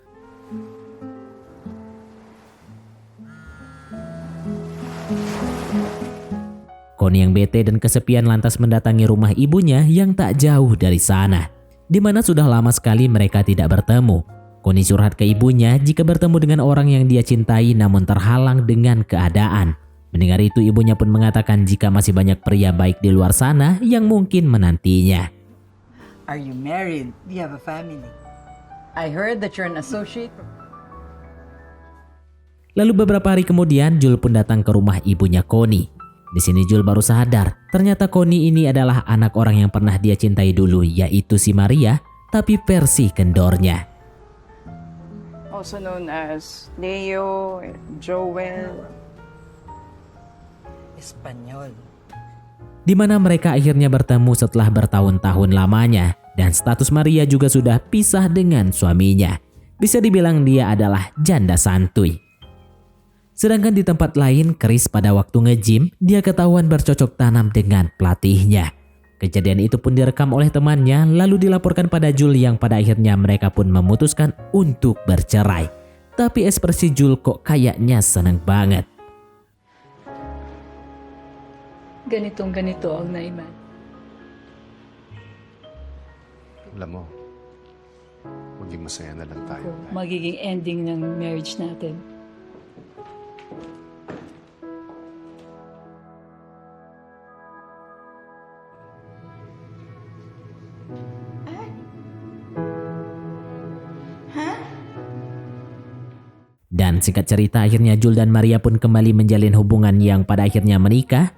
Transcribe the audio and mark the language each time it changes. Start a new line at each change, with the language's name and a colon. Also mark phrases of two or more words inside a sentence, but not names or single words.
Indonesian: Connie yang bete dan kesepian lantas mendatangi rumah ibunya yang tak jauh dari sana, di mana sudah lama sekali mereka tidak bertemu. Connie curhat ke ibunya jika bertemu dengan orang yang dia cintai namun terhalang dengan keadaan. Mendengar itu, ibunya pun mengatakan jika masih banyak pria baik di luar sana yang mungkin menantinya.
English: Are you married? Do you have a family? I heard that you're an associate.
Indonesian: Lalu beberapa hari kemudian, Jul pun datang ke rumah ibunya Connie. Di sini Jul baru sadar, ternyata Connie ini adalah anak orang yang pernah dia cintai dulu, yaitu si Maria, tapi versi kendornya.
English: Also known as Leo, Joel. Espanyol.
Indonesian: Di mana mereka akhirnya bertemu setelah bertahun-tahun lamanya, dan status Maria juga sudah pisah dengan suaminya. Bisa dibilang dia adalah janda santuy. Sedangkan di tempat lain, Chris pada waktu nge-gym, dia ketahuan bercocok tanam dengan pelatihnya. Kejadian itu pun direkam oleh temannya, lalu dilaporkan pada Jul yang pada akhirnya mereka pun memutuskan untuk bercerai. Tapi ekspresi Jul kok kayaknya seneng banget.
Filipino: Ganito ang naiman. Alam mo, maging masaya na lang tayo. Magiging ending ng marriage natin.
Indonesian: Dan singkat cerita, akhirnya Jul dan Maria pun kembali menjalin hubungan yang pada akhirnya menikah.